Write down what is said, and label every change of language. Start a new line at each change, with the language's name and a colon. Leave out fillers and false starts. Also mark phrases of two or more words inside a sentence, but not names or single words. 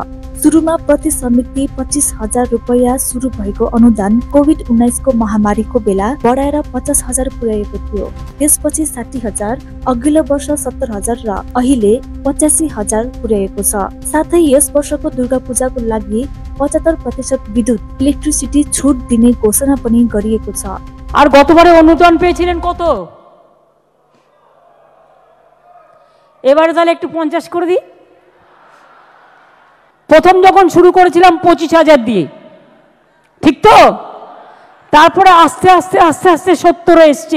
Nepali: सुरुमा प्रति समिति 25,000 रुपैयाँ सुरु भएको अनुदान कोभिड-19 को महामारीको बेला बढाएर 50,000 पुर्याएको थियो। त्यसपछि 60,000, अघिल्लो वर्ष 70,000 र अहिले 85,000 पुर्याएको छ। साथै यस वर्षको दुर्गा पूजाको लागि 75% विद्युत इलेक्ट्रिसिटी छुट दिने घोषणा पनि गरिएको छ।
Bangla: আর গতবারে অনুদান পেয়েছিলেন কত? এবারে তাহলে একটু 50 করে দিই। প্রথম যখন শুরু করেছিলাম 25,000 দিয়ে, ঠিক তো? তারপরে আস্তে আস্তে আস্তে আস্তে 70 এসছে।